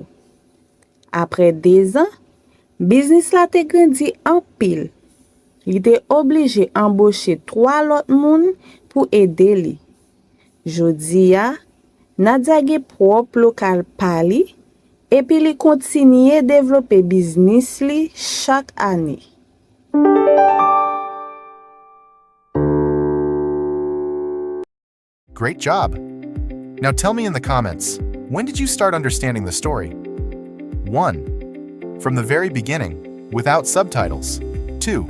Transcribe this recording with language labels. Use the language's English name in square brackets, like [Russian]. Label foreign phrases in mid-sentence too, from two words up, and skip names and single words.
[Haitian Creole] Apre 2 ans, biznis la te grandi an pil. Li te oblije embauche 3 lot moun pou ede li. Jodi ya, Nadia ge prop lokal pa li, epi li kontinye devlope biznis li chak ane. [English] Great job! Now tell me in the comments, when did you start understanding the story? 1. From the very beginning, without subtitles. 2.